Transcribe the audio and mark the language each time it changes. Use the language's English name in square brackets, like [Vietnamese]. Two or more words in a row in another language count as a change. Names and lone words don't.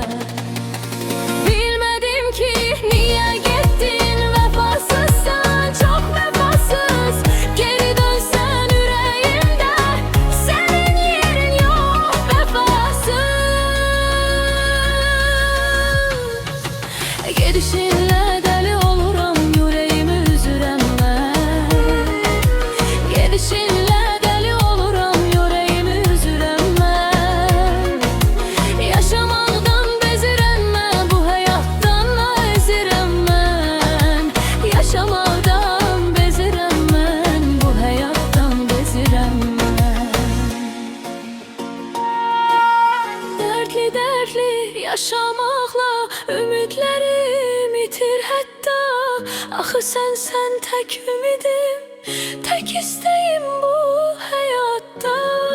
[Turkish] Bilmedim ki niye gittin, vefasız sen, çok vefasız. Geri dönsen yüreğimde, senin yerin yok vefasız. [Azerbaijani] Gidişinle deli oluram, yüreğimi üzürəm mən. Gidişinle deli oluram, yüreğimi üzürəm mən. Yaşamaqdan bezirəm mən, bu həyatdan ezirəm mən. Yaşamaqdan bezirəm mən, bu həyatdan bezirəm mən. [Turkish] Dertli dertli yaşamakla ümitlerim itir hatta. Axı sen tek ümidim, tek isteğim bu hayatta.